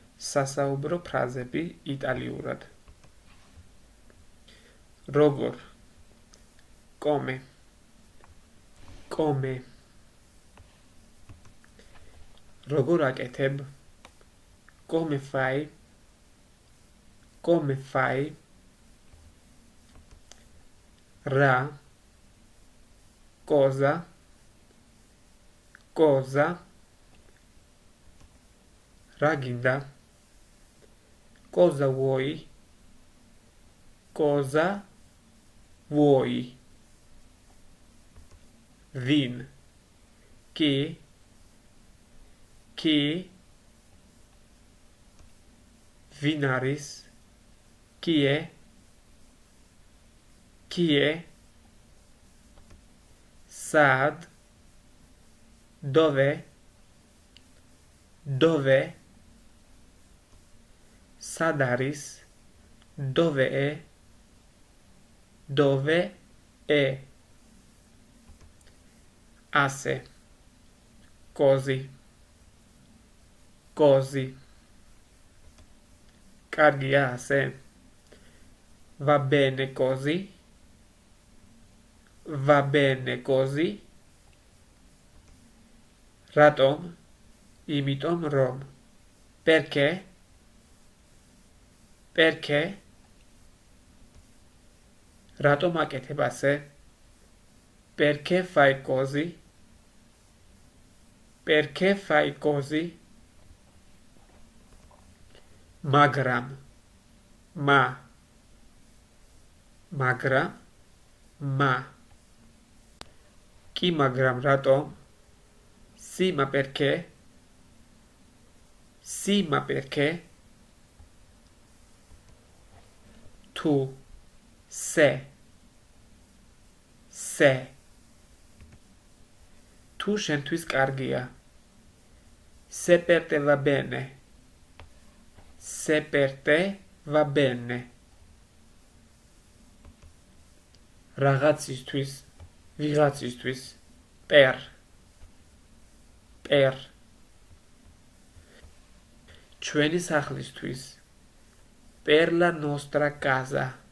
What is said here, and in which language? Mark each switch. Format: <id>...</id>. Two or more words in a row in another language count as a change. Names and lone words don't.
<ka>სასაუბრო ფრაზები იტალიურად. როგორ,</ka> <it>come, come.</it> <ka>როგორ აკეთებ,</ka> <it>come fai, come fai.</it> <ka>რა,</ka> <it>cosa, cosa.</it> <ka>რა გინდა,</ka> <it>cosa vuoi, cosa vuoi.</it> <ka>ვინ, კი, ვინ არის, კი è, სად, dove, სად არის,</ka> <it>dove è,</it> <ka>ასე, così, კარგია ასე,</ka> <it>va bene così,</it> <ka>რატომ, იმიტომ რომ, perché, რატომ აკეთებ ასე,</ka> <it>perché fai così,</it> <ka>მაგრამ, ma, კი მაგრამ რატომ,</ka> <it>sì ma perché,</it> <ka>თუ, se, თუ შენთვის კარგია,</ka> <it>se per te va bene,</it> <ka>რაღაცისთვის, ვიღაცისთვის, per, ჩვენი სახლისთვის,</ka> <it>per la nostra casa,</it>